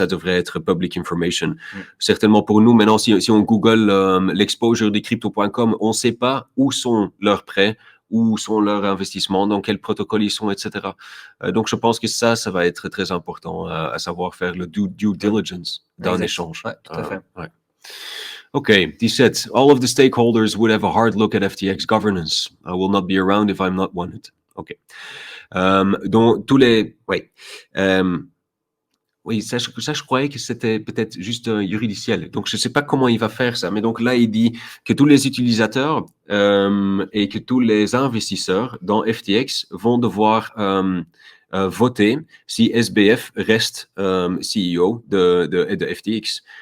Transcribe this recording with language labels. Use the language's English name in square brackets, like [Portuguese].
[French] Ça devrait être [English] public information. [French] Certainement pour nous, maintenant, si on Google l'exposure de Crypto.com, on ne sait pas où sont leurs prêts, où sont leurs investissements, dans quel protocole ils sont, etc. Donc, je pense que ça va être très important à savoir faire le due diligence d'un échange. Ouais, tout à fait. Okay, 17. [English] All of the stakeholders would have a hard look at FTX governance. I will not be around if I'm not wanted. [French] Okay. Donc, tous les... Oui. Oui, ça, je croyais que c'était peut-être juste juridiciel. Donc, je ne sais pas comment il va faire ça. Mais donc là, il dit que tous les utilisateurs et que tous les investisseurs dans FTX vont devoir voter si SBF reste CEO de FTX.